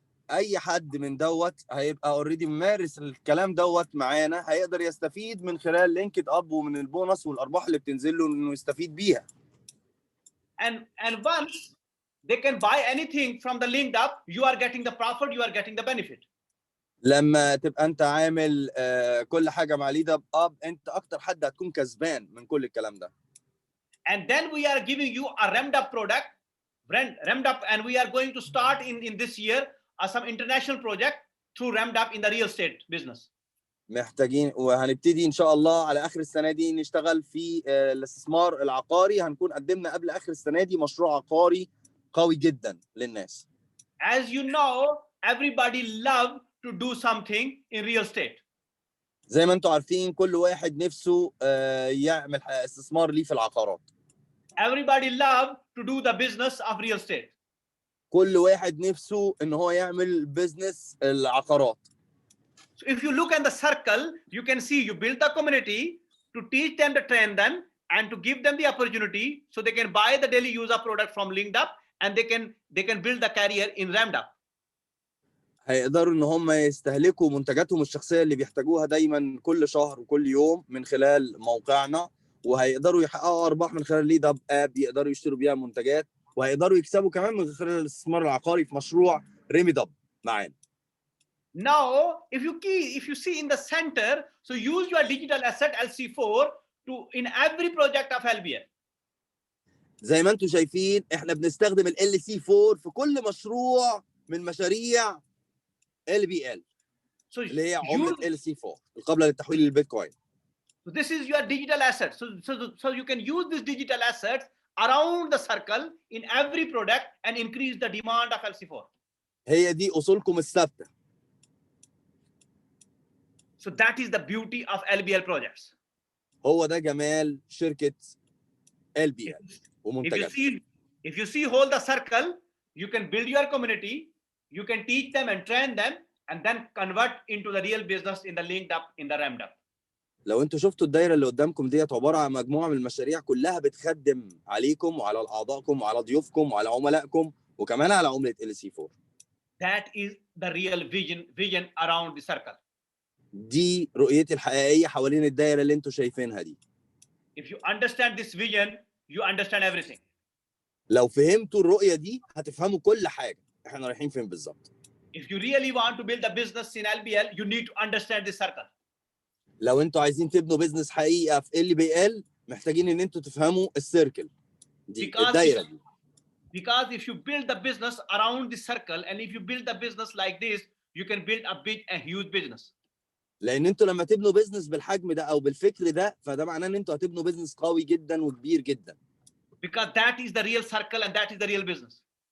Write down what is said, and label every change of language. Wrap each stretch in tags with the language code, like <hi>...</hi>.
<ar>اي حد من دوت هيبقى اوريدي ممارس الكلام دوت معانا هيقدر يستفيد من خلال لينكد اب ومن البونص والارباح اللي بتنزل له انه يستفيد بيها.</ar> <en>And once they can buy anything from the linked up, you are getting the profit, you are getting the benefit.</en> <ar>لما تبقى انت عامل كل حاجه مع ليد اب انت اكتر حد هتكون كسبان من كل الكلام ده.</ar> <en>And then we are giving you a ramped up product, ramped up, and we are going to start in this year some international project through ramped up in the real estate business.</en> <ar>محتاجين وهنبتدي ان شاء الله على اخر السنه دي نشتغل في الاستثمار العقاري. هنكون قدمنا قبل اخر السنه دي مشروع عقاري قوي جدا للناس.</ar> <en>As you know, everybody love to do something in real estate.</en> <ar>زي ما انتم عارفين كل واحد نفسه يعمل استثمار ليه في العقارات.</ar> <en>Everybody love to do the business of real estate.</en> <ar>كل واحد نفسه ان هو يعمل بزنس العقارات.</ar> <en>So if you look at the circle, you can see you build the community to teach them, to train them, and to give them the opportunity so they can buy the daily user product from Linked Up, and they can build the career in Ramped Up.</en> <ar>هيقدروا ان هم يستهلكوا منتجاتهم الشخصيه اللي بيحتاجوها دايما كل شهر وكل يوم من خلال موقعنا، وهيقدروا يحققوا ارباح من خلال ليد اب يقدروا يشتروا بيها منتجات، وهيقدروا يكسبوا كمان من خلال الاستثمار العقاري في مشروع ريميد اب معانا.</ar> <en>Now, if you see in the center, so use your digital asset LC4 to in every project of LBL.</en> <ar>زي ما انتم شايفين احنا بنستخدم ال LC4 في كل مشروع من مشاريع LBL اللي هي عملة LC4 القابلة للتحويل للبيتكوين.</ar> <en>So this is your digital asset. So you can use this digital assets around the circle in every product and increase the demand of LC4.</en> <ar>هي دي أصولكم الثابتة.</ar> <en>So that is the beauty of LBL projects.</en> <ar>هو ده جمال شركة LBL ومنتجاتها.</ar> <en>If you see hold the circle, you can build your community, you can teach them and train them, and then convert into the real business in the linked up, in the ramped up.</en> <ar>لو انتوا شفتوا الدايره اللي قدامكم ديت عباره عن مجموعه من المشاريع كلها بتخدم عليكم وعلى اعضائكم وعلى ضيوفكم وعلى عملائكم وكمان على عمله LC4.</ar> <en>That is the real vision around the circle.</en> <ar>دي رؤيتي الحقيقيه حوالين الدايره اللي انتوا شايفينها دي.</ar> <en>If you understand this vision, you understand everything.</en> <ar>لو فهمتوا الرؤيه دي هتفهموا كل حاجه احنا رايحين فين بالظبط.</ar> <en>If you really want to build a business in LBL, you need to understand this circle.</en> <ar>لو انتوا عايزين تبنوا بيزنس حقيقه في LBL محتاجين ان انتوا تفهموا السيركل دي الدايره دي.</ar> <en>Because if you build the business around the circle and if you build the business like this, you can build a huge business.</en> <ar>لان انتوا لما تبنوا بيزنس بالحجم ده او بالفكر ده فده معناه ان انتوا هتبنوا بيزنس قوي جدا وكبير جدا.</ar> <en>Because that is the real circle and that is the real business.</en>